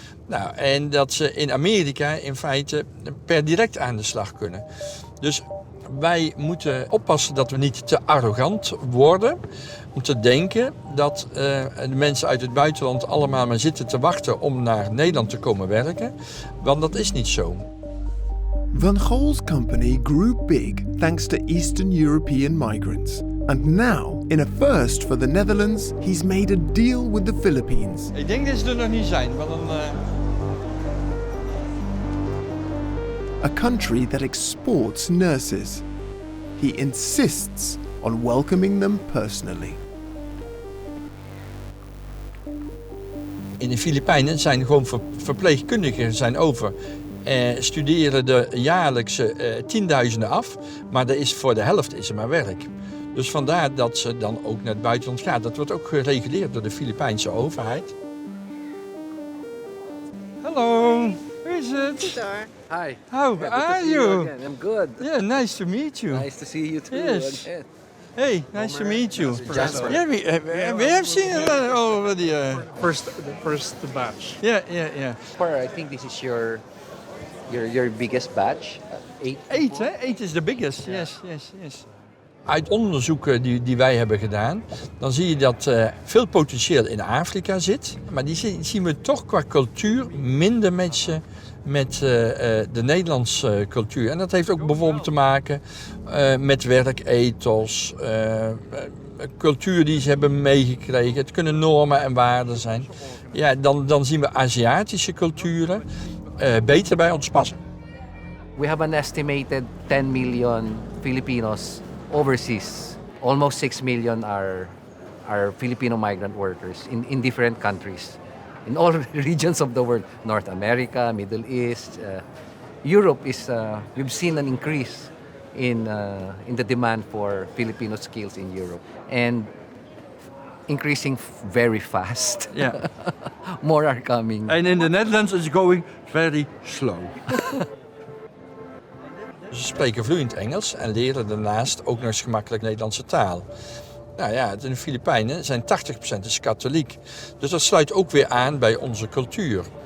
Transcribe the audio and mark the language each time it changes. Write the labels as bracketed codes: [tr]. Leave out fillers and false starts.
[nl] Nou, en dat ze in Amerika in feite per direct aan de slag kunnen. Dus wij moeten oppassen dat we niet te arrogant worden om te denken dat de mensen uit het buitenland allemaal maar zitten te wachten om naar Nederland te komen werken. Want dat is niet zo. [en] Van Gool's company grew big thanks to Eastern European migrants. And now, in a first for the Netherlands, he's made a deal with the Philippines. [nl] Ik denk dat ze er nog niet zijn, want [en] a country that exports nurses. He insists on welcoming them personally. [nl] In de Filipijnen zijn gewoon verpleegkundigen zijn over. Studeren er jaarlijks tienduizenden af, maar voor de helft is er maar werk. Dus vandaar dat ze dan ook naar het buitenland gaan. Dat wordt ook gereguleerd door de Filipijnse overheid. Hallo, hoe is het? [en] Hi. How are you? I'm good. Yeah, nice to meet you. Nice to see you too. Yes. Again. Hey, nice to meet you. Jasper. Yeah, we have seen it already. The first batch. Yeah. I think this is your biggest batch. 8. 8, hè? 8 is the biggest. Yes. [nl] Uit onderzoeken die wij hebben gedaan, dan zie je dat veel potentieel in Afrika zit. Maar die zien we toch qua cultuur minder matchen met de Nederlandse cultuur. En dat heeft ook bijvoorbeeld te maken met werkethos, cultuur die ze hebben meegekregen. Het kunnen normen en waarden zijn. Ja, dan zien we Aziatische culturen beter bij ons passen. [en] We have an estimated 10 million Filipinos overseas. Almost 6 million are Filipino migrant workers in different countries. In all regions of the world, North America, Middle East, Europe we've seen an increase in the demand for Filipino skills in Europe, and increasing very fast. Yeah. More are coming. And in the Netherlands it's going very slow. [nl] Ze spreken vloeiend Engels en leren daarnaast ook nog eens gemakkelijk Nederlandse taal. Nou ja, in de Filipijnen zijn 80% is katholiek. Dus dat sluit ook weer aan bij onze cultuur.